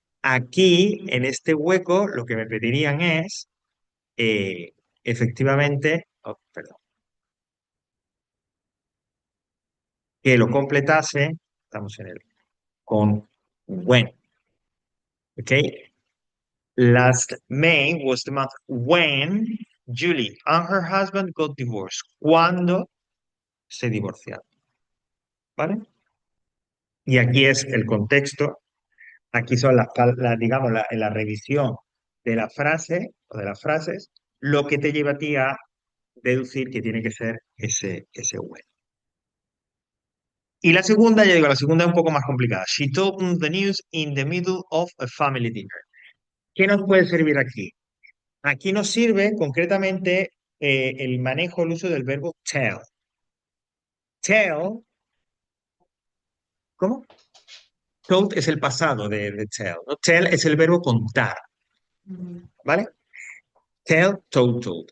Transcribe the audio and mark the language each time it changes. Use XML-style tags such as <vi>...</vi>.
<es>Aquí, en este hueco, lo que me pedirían es, eh, efectivamente, oh, perdón, que lo completase, estamos en el, con when, ¿ok?</es> <en>Last May was the month when Julie and her husband got divorced.</en> <es>Cuando se divorciaron, ¿vale? Y aquí es el contexto, aquí son digamos, la revisión de la frase o de las frases, lo que te lleva a ti a deducir que tiene que ser ese when. Y la segunda, ya digo, la segunda es un poco más complicada.</es> <en>She told them the news in the middle of a family dinner.</en> <es>¿Qué nos puede servir aquí? Aquí nos sirve concretamente el manejo, el uso del verbo tell. Tell, ¿cómo? Told es el pasado de tell, ¿no? Tell es el verbo contar, ¿vale? Tell, told, told.</es>